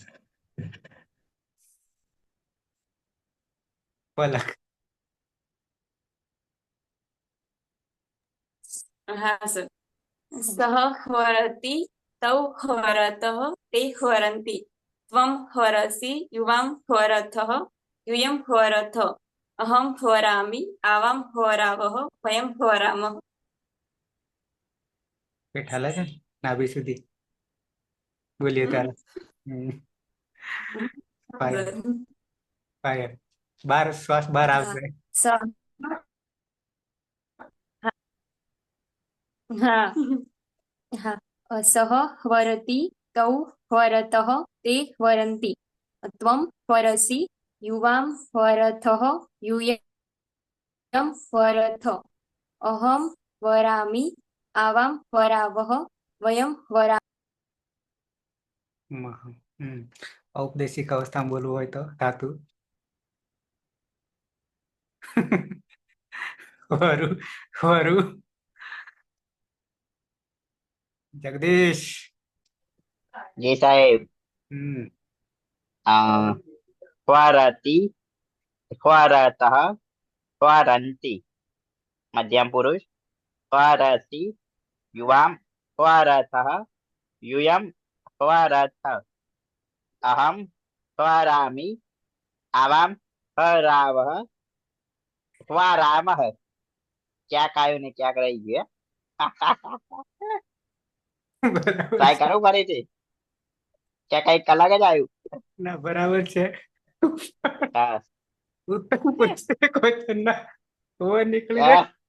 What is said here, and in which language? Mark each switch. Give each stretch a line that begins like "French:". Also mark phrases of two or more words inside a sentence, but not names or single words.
Gujarati: પલક. હા સર.
Sanskrit: સહ વરતિ તૌ વરતઃ તે વરંતિ ત્વં વરસि યુવાં વરથઃ यूयं वरथ अहं वरामि आवां वरावः वयं वरामः.
Gujarati: પેટ હાલે છે ને નાભી સુધી બોલીએ ત્યારે. ફાયર ફાયર બાર શ્વાસ બહાર આવશે.
Sanskrit: સહ વરતિ તૌ વરતઃ તે વરંતિ ત્વં વરસि યુવાં વરથઃ यूयं वरथ अहं वरामि આવામ વરાવહ વયમ વરા
Gujarati: ઔપદેશિક અવસ્થામાં બોલવું હોય તો ધાતુ વરુ વરુ જગદીશ જી સાહેબ. હમ
Sanskrit: ખ્વારતી, ખ્વારતઃ, ખ્વારંતી. મધ્યમ પુરુષ. ખ્વારતી યુવામ, ખ્વારતઃ यूयम, ख्वारथ. अहम ख्वारामि, आवाम ख्वारावः, ख्वारामः.
Gujarati: ક્યાંક આવ્યું ને ક્યાંક રહી ગયું. બરાબર ટ્રાય છે. કરવું ફરીથી. ક્યાં કઈક અલગ જ આવ્યું. ના બરાબર છે. હા. ઉત્તમ પુરુષ ક્વેશ્ચન ના ઓવર નીકળી જાય.